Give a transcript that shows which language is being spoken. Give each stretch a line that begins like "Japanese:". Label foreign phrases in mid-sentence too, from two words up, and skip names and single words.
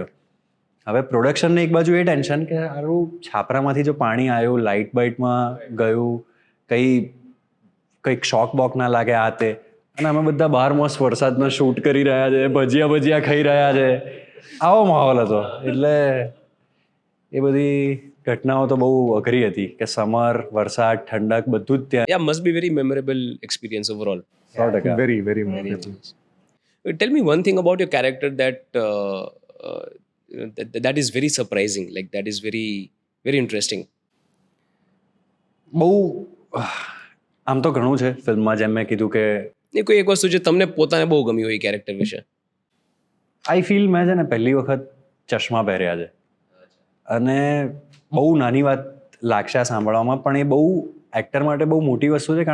Gujarati: હવે પ્રોડક્શનને એક બાજુ એ ટેન્શન કે સારું છાપરામાંથી જો પાણી આવ્યું, લાઇટ બાઇટમાં ગયું, કંઈક શોક બોક ના લાગે આ તે. અને અમે બધા બહાર મસ્ત વરસાદમાં શૂટ કરી રહ્યા છે, ભજીયા ખાઈ રહ્યા છે. આવો માહોલ હતો. એટલે એ બધી ઘટનાઓ તો બહુ અઘરી હતી કે સમર, વરસાદ, ઠંડક બધું જ ત્યાં.
English: Yeah, must be very memorable experience overall. 100%. very very memorable. Tell me one thing about your character that is very surprising, like that is very very interesting.
Gujarati: બહુ આમ તો ઘણું છે ફિલ્મમાં. જેમ મેં કીધું કે એ કોઈ એક વસ્તુ છે તમને પોતાને બહુ ગમી હોય કેરેક્ટર વિશે?
English: I feel
Gujarati: મેં છે ને પહેલી વખત ચશ્મા પહેર્યા છે અને બહુ નાની વાત લાગશે આ સાંભળવામાં પણ એ બહુ એક્ટર માટે બહુ મોટી વસ્તુ છે.